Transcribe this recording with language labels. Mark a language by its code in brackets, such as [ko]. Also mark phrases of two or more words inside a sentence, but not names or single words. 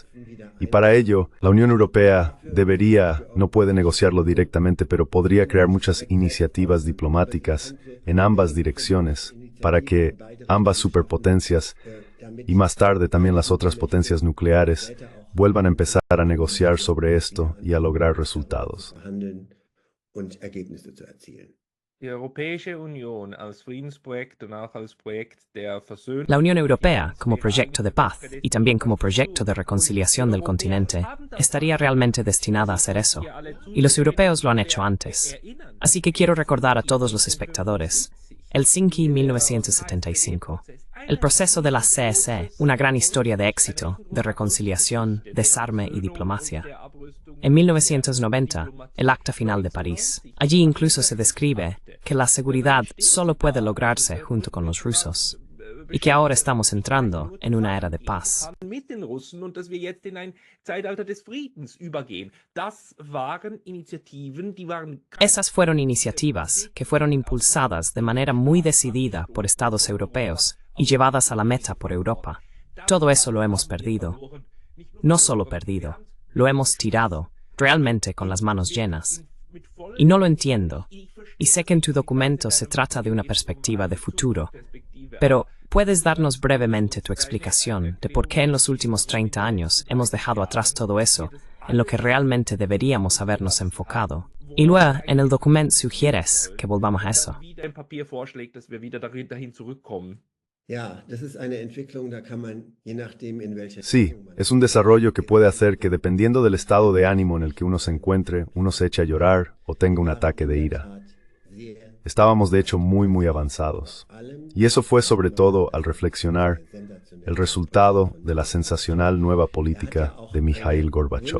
[es] Y para ello, la Unión Europea no puede negociarlo directamente, pero podría crear muchas iniciativas diplomáticas en ambas direcciones, para que ambas superpotencias, y más tarde también las otras potencias nucleares, vuelvan a empezar a negociar sobre esto y a lograr resultados. [de] Die Europäische Union als Friedensprojekt und auch als Projekt der Versöhnung. [es] La Unión Europea, como proyecto de paz y también como proyecto de reconciliación del continente, estaría realmente destinada a hacer eso. Y los europeos lo han hecho antes. Así que quiero recordar a todos los espectadores. Helsinki 1975. El proceso de la CSE, una gran historia de éxito, de reconciliación, desarme y diplomacia. En 1990, el Acta Final de París. Allí incluso se describe que la seguridad solo puede lograrse junto con los rusos y que ahora estamos entrando en una era de paz. [de] Mit den Russen und dass wir jetzt in ein Zeitalter des Friedens übergehen. Das waren Initiativen, die waren. [es] Esas fueron iniciativas que fueron impulsadas de manera muy decidida por estados europeos y llevadas a la meta por Europa. Todo eso lo hemos perdido. No solo perdido, lo hemos tirado, realmente con las manos llenas. Y no lo entiendo. Y sé que en tu documento se trata de una perspectiva de futuro. Pero, ¿puedes darnos brevemente tu explicación de por qué en los últimos 30 años hemos dejado atrás todo eso, en lo que realmente deberíamos habernos enfocado? Y luego, en el documento sugieres que volvamos a eso. [de] Ein Papier vorschlägt, dass wir wieder dahin zurückkommen. [es] Sí, es un desarrollo que puede hacer que dependiendo del estado de ánimo en el que uno se encuentre, uno se eche a llorar o tenga un ataque de ira. Estábamos de hecho muy avanzados. Y eso fue sobre todo al reflexionar el resultado de la sensacional nueva política de Mikhail Gorbachev.